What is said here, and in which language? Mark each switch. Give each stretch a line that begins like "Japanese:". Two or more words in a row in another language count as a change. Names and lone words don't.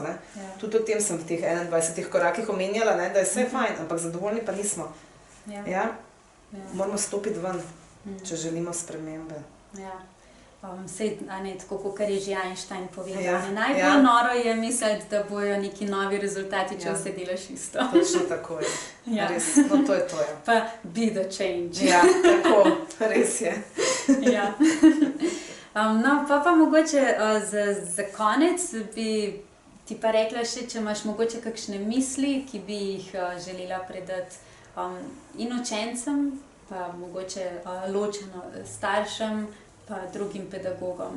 Slovenian: Tudi o tem sem v teh 21 korakih omenjala, da je vse fajn, ampak zadovoljni pa nismo. Moramo stopiti ven. če želimo spremembe. Ja. Sej, tako kot je že Einstein povedal, Ja, najbolj ja. noro je misliti, da bojo neki novi rezultati, če vse delaš isto. Točno tako je. Ja. Res, no to je to. Ja.
English: Pa be the change.
Slovenian: Ja, tako, res je. Ja. No, pa mogoče za konec bi ti pa rekla še, če imaš mogoče kakšne misli, ki bi jih želela predati in učencem, pa mogoče ločeno staršem, pa drugim pedagogom.